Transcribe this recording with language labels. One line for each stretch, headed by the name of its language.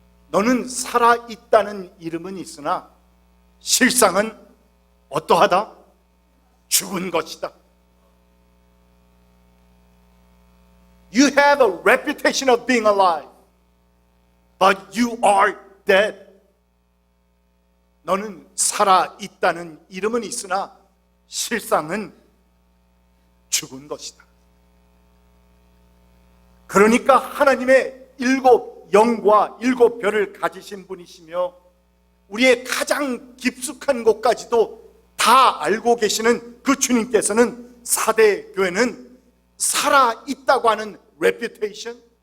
Korean: 너는 살아있다는 이름은 있으나 실상은 어떠하다? 죽은 것이다.
English: You have a reputation of being alive, but you are dead.
Korean: 너는 살아있다는 이름은 있으나 실상은 죽은 것이다. 그러니까 하나님의 7 영과 7 별을 가지신 분이시며 우리의 가장 깊숙한 곳까지도 다 알고 계시는 그 주님께서는 사대 교회는 살아있다고 하는 reputation,